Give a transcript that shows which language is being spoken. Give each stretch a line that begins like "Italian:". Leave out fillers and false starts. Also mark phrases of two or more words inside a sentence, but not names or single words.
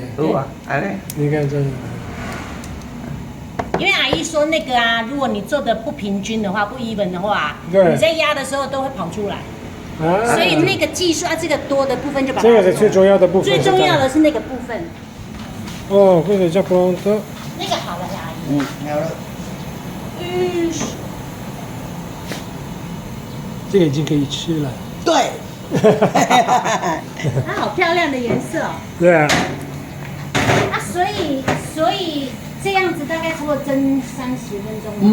Chinese: 有啊，哎。你看这。因为阿姨说那个啊，如果你做的不平均的话，不even的话，对，你在压的时候都会跑出来。啊。所以那个技术啊，这个多的部分就把它。这个是最重要的部分。最重要的是那个部分。
Italian: 哦，questo è già pronto。
Chinese: 那个好了呀，阿姨。好了。这个已经可以吃了。对。它好漂亮的颜色哦。对啊。所以这样子大概差不多蒸30分钟。